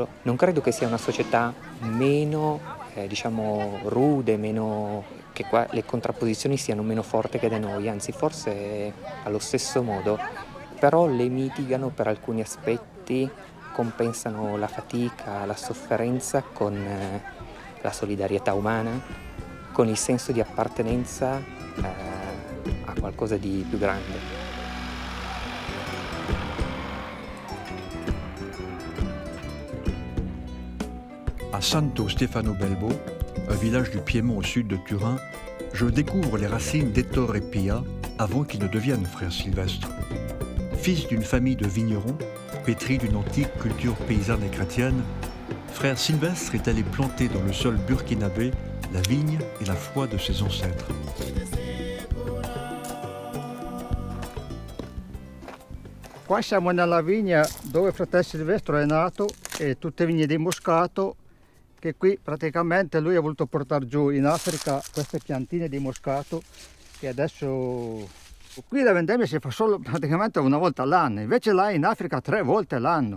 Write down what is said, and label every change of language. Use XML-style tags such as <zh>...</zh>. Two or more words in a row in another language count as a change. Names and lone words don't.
<it>Non credo che sia una società meno, diciamo, rude, meno, che qua le contrapposizioni siano meno forti che da noi, anzi forse allo stesso modo, però le mitigano per alcuni aspetti, compensano la fatica, la sofferenza con la solidarietà umana, con il senso di appartenenza a qualcosa di più grande.</it> <fr>À Santo Stefano Belbo, un village du Piémont au sud de Turin, je découvre les racines d'Ettore Pia avant qu'il ne devienne frère Sylvestre. Fils d'une famille de vignerons, pétri d'une antique culture paysanne et chrétienne, frère Sylvestre est allé planter dans le sol burkinabé la vigne et la foi de ses ancêtres.</fr> <it>Qua siamo nella vigna dove fratello Silvestro è nato e tutte vigne di Moscato che qui praticamente lui ha voluto portare giù in Africa queste piantine di Moscato che adesso qui la vendemmia si fa solo praticamente una volta all'anno, invece là in Africa 3 volte all'anno.</it>